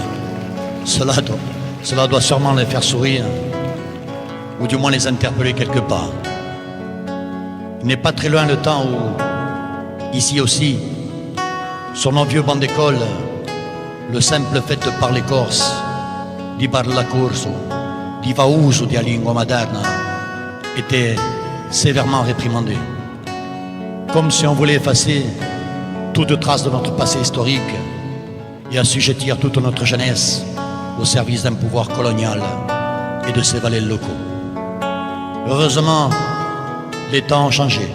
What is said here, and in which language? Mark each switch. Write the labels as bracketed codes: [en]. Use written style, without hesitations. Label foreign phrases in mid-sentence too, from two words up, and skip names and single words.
[fr] Cela doit sûrement les faire sourire, ou du moins les interpeller quelque part. Il n'est pas très loin le temps où, ici aussi, sur nos vieux bancs d'école, le simple fait de parler corse, [co] di parlar corso, di fa uso della lingua materna, [fr] était sévèrement réprimandé. Comme si on voulait effacer toute trace de notre passé historique et assujettir toute notre jeunesse au service d'un pouvoir colonial et de ses valets locaux. Heureusement, les temps ont changé.